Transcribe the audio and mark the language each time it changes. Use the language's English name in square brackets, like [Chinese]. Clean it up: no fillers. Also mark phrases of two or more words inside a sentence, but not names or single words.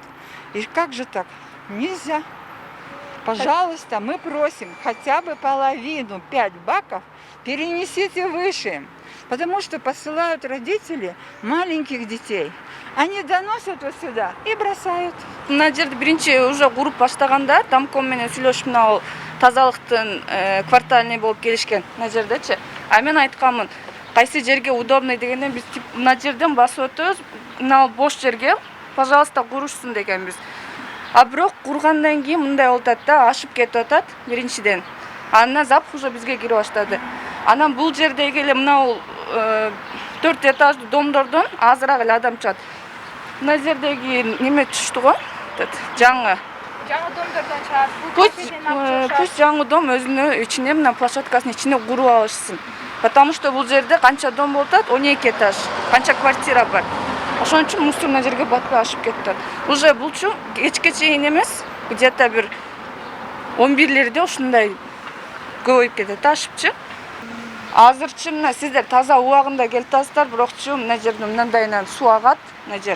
[Russian] И как же так? Нельзя. Пожалуйста, мы просим хотя бы половину, 5 баков перенесите выше. Потому что посылают родители маленьких детей. Они доносят вот сюда и бросают. [Kyrgyz] Мына жерде биринчи уже куруп баштаганда домком менен сүйлөшүп мына тазалыктын квартальный болуп келишкен мына жердечи. А мен айтканмын, кайсы жерге удобный дегенде биз мына жерден басып өтөбүз, мына бош жерге пожалуйста курушсун дегенбиз. А бирок кургандан кийин мындай болуп атат да, ашып кетип атат биринчиден. Андан запах уже бизге кире баштады. Анан бул жердеги эле мына 4 этаждуу домдордон азыраак эле адам чыгат. Мына жердеги неме түштү го? Жаңы домдордон чыгат. Пусть жаңы дом өзүнүн ичине, мына площадкасынын ичине куруп алышсын. [Russian] Потому что [Kyrgyz] бул жерде канча дом болуп атат? 12 этаж. Канча квартира бар. Ошон үчүн мусор мына жерге батпай ашып кетти. Уже булчу кечке чейин эмес, где-то бир 11-лерде ушундай көбөйүп кетет, ашыпчы. Азырчы мына сиздер таза убагында келип атасыздар, бирокчу мына жерде мындайынан суу агат, мына жер.